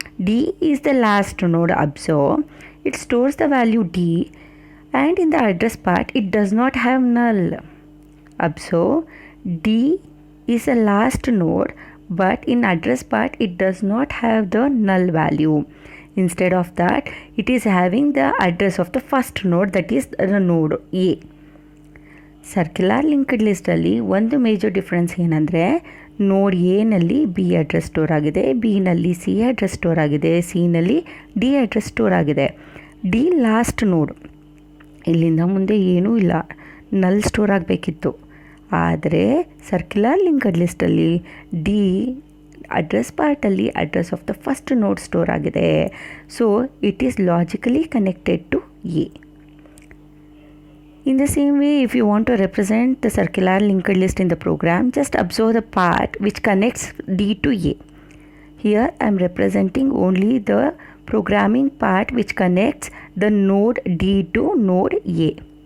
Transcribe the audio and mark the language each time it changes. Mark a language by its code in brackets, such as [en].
[en] D is the last node observed. It stores the value D and in the address part it does not have null. Observe, D is the last node but in address part it does not have the null value. Instead of that, it is having the address of the first node, that is the node A. [kn] Circular linked ಲಿಸ್ಟಲ್ಲಿ ಒಂದು major difference ಏನಂದರೆ, ನೋಡ್ ಎನಲ್ಲಿ B address store ಆಗಿದೆ, ಬಿನಲ್ಲಿ C address store ಆಗಿದೆ, ಸಿನಲ್ಲಿ D address store ಆಗಿದೆ. D last ನೋಡ್, ಇಲ್ಲಿಂದ ಮುಂದೆ ಏನೂ ಇಲ್ಲ, ನಲ್ ಸ್ಟೋರ್ ಆಗಬೇಕಿತ್ತು. ಆದರೆ circular linked ಲಿಸ್ಟಲ್ಲಿ D address ಪಾರ್ಟಲ್ಲಿ address of the first ನೋಡ್ ಸ್ಟೋರ್ ಆಗಿದೆ. [en] So it is logically connected to A. In the same way, if you want to represent the circular linked list in the program, just observe the part which connects D to A. Here I am representing only the programming part which connects the node D to node A.